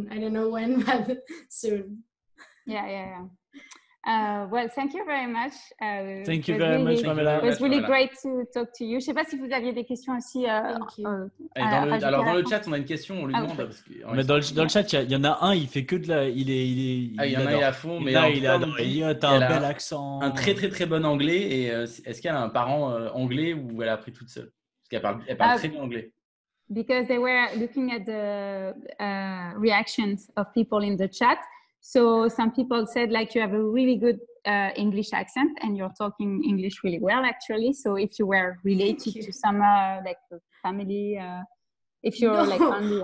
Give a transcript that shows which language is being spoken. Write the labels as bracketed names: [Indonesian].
[English] I don't know when, but soon. Yeah. Well, thank you very much. Thank you very much, Pamela. It was really great to talk to you. [French] Je sais pas si vous aviez des questions aussi. Alors dans le chat, on a une question, on lui demande. Parce que, mais dans le chat, il y en a un, il fait que de la. Il y en a, il est à fond, mais là, il adore. T'as un bel accent. Un très bon anglais. Et est-ce qu'elle a un parent anglais ou elle a appris toute seule? Parce qu'elle parle très bien anglais. [English] Because they were looking at the reactions of people in the chat. So some people said you have a really good English accent and you're talking English really well, actually. So if you were related to some family, if you're family.